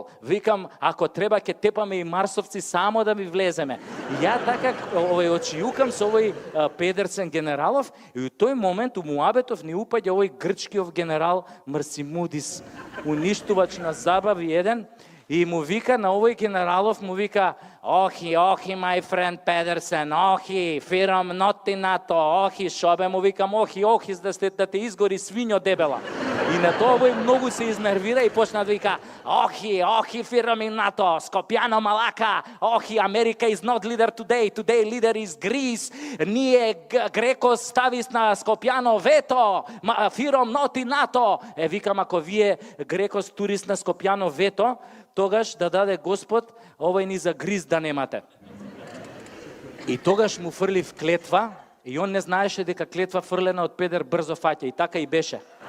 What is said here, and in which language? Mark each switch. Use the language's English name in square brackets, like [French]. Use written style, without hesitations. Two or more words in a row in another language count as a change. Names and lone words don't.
[Macedonian] Викам, ако треба ќе тепаме и марсовци само да ви влеземе. И ја така очиукам со овој Педерсен генералов и у тој момент у муабетов ни упаѓа овој грчкиов генерал Марсимудис, уништувач на забави еден. И му вика на овој генералов, му вика, охи, [English] my friend [Macedonian] Педерсен, охи, фирам ноти НАТО, охи, шобе, му викам, охи, да те изгори свињо дебела. И на тоа овој многу се изнервира и почна да вика, охи, фирам и НАТО, Скопјано малака, охи, Америка [English] is not leader today leader is Greece, [Macedonian] ние Греко стави на Скопјано вето, фирам ноти НАТО. Викам, ако вие Греко турист на Скопјано вето, тогаш да даде Господ, овој ни за гриз да немате. И тогаш му фрлив клетва, и он не знаеше дека клетва фрлена од педер брзо фаќа, и така и беше.